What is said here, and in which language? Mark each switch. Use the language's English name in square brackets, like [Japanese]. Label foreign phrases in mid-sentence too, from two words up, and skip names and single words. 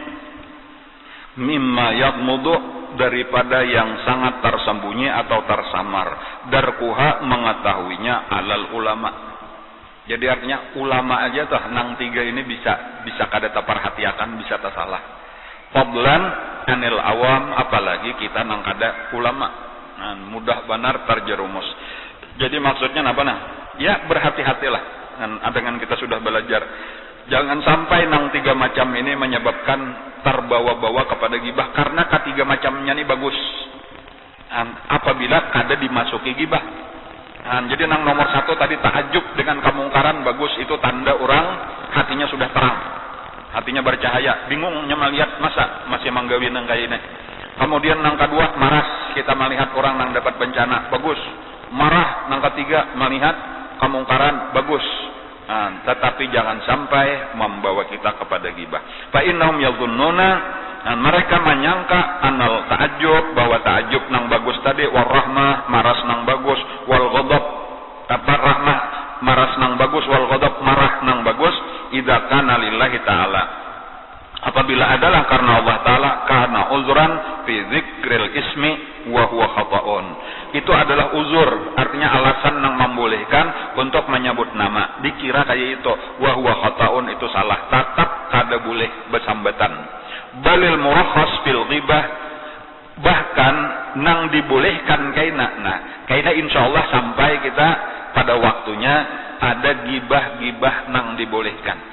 [Arabic] mimma yadmudu [Indonesian] daripada yang sangat tersembunyi atau tersamar darkuha mengetahuinya [Arabic] alal ulama. [Banjar] Jadi artinya ulama aja tuh nang 3 ini bisa kada terperhatiakan, bisa tersalah. [Arabic] Fadlan anil awam [Banjar] apalagi kita nang kada ulama. [Indonesian] Mudah benar terjerumus. Jadi maksudnya apa nah? Ya berhati-hatilah dengan kita sudah belajar. [Banjar] Jangan sampai nang 3 macam ini menyebabkan terbawa-bawa kepada gibah karena ketiga macamnya ini bagus. Apabila kada dimasuki gibah. Jadi nang nomor 1 tadi ta'ajub dengan kemungkaran bagus, itu tanda orang hatinya sudah terang. Hatinya bercahaya, bingungnya melihat masa masih manggawi nang kayak ini. Kemudian nang kedua maras, kita melihat orang nang dapat bencana, bagus. Marah nang ketiga melihat kemungkaran, bagus. [Indonesian] Tetapi jangan sampai membawa kita kepada gibah. [Arabic] Fa innahum yadhunnuna, [Banjar] mereka menyangka [Arabic] anal ta'ajjub, [Banjar] bahwa ta'ajjub nang bagus tadi, [Arabic] wal rahmah [Banjar] maras nang bagus, [Arabic] wal ghadab [Banjar] kata rahmah maras nang bagus, [Arabic] wal ghadab [Banjar] marah nang bagus, [Arabic] idza kana lillahi ta'ala. [Indonesian] Apabila adalah karena Allah Ta'ala, karena [Arabic] uzran fi dzikril ismi wa huwa khata'un. [Indonesian] Itu adalah uzur, artinya alasan yang membolehkan untuk menyebut nama. [Banjar] Dikira kayak itu, [Arabic] wa huwa khata'un [Banjar] itu salah, tetap kada boleh bersambatan. [Arabic] Balil murakhas fil ghibah, [Banjar] bahkan nang dibolehkan kaina insyaallah sampai kita pada waktunya ada gibah-gibah nang dibolehkan.